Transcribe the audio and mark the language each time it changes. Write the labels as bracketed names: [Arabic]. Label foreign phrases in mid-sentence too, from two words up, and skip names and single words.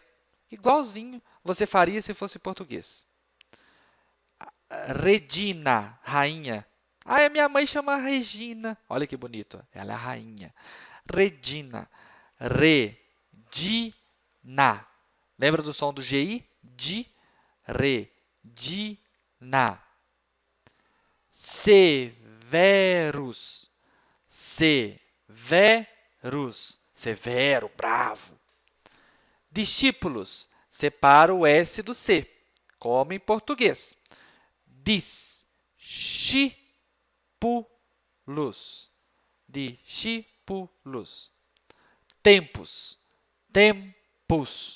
[Portuguese] Igualzinho você faria se fosse português. Regina, rainha. Ah, a minha mãe chama Regina. Olha que bonito. Ela é a rainha. Regina. Regina. Lembra do som do GI? Di. [Latin] Regina. Severus. [Portuguese] Severus. Severo, bravo. Discípulos. Separa o S do C, como em português. Discípulos. discípulos. [Latin] Tempus, tempus.